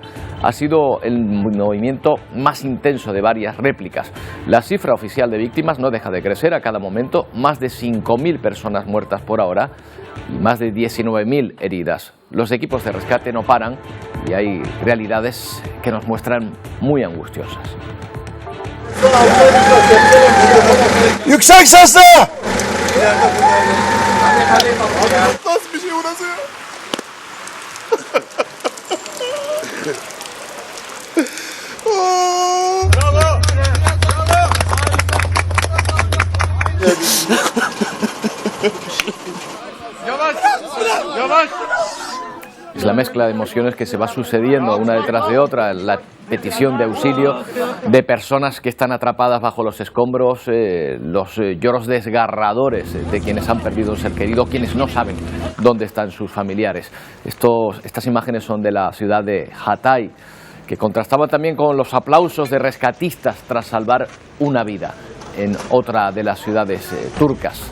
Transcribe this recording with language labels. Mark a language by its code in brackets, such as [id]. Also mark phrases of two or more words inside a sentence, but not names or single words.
[es] Ha sido el movimiento más intenso de varias réplicas. La cifra oficial de víctimas no deja de crecer a cada momento, más de 5.000 personas muertas por ahora y más de 19.000 heridas. Los equipos de rescate no paran y hay realidades que nos muestran muy angustiosas. [tr] Yüksek sesle! Nasıl bir şey burası ya? Bravo! Yavaş! Yavaş! [es] la mezcla de emociones que se va sucediendo una detrás de otra, la petición de auxilio de personas que están atrapadas bajo los escombros, los lloros desgarradores de quienes han perdido un ser querido, quienes no saben dónde están sus familiares. Estas imágenes son de la ciudad de Hatay, que contrastaba también con los aplausos de rescatistas tras salvar una vida en otra de las ciudades turcas.